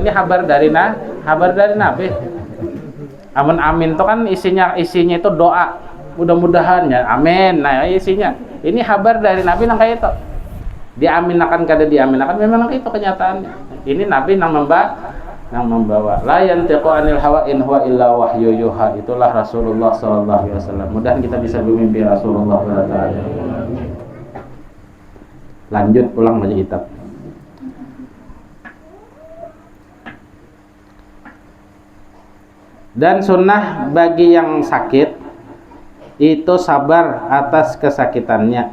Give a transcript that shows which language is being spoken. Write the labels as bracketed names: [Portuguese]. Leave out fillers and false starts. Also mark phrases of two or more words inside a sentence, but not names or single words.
[Banjar] Ini kabar dari Nabi. Amun amin tuh kan isinya itu doa. Mudah-mudahan ya amin. Nah isinya ini kabar dari Nabi nang kayak itu. Diaminkan kada diaminkan memang itu kenyataannya. Ini Nabi nang membawa [Arabic] la yantiqu anil hawa in huwa illa wahyu yuha. [Banjar] Itulah Rasulullah [Arabic] sallallahu alaihi wasallam. [Banjar] Mudahan kita bisa bermimpi Rasulullah [Arabic] sallallahu alaihi wasallam. [Banjar] Lanjut pulang baca kitab. Dan sunnah bagi yang sakit itu sabar atas kesakitannya.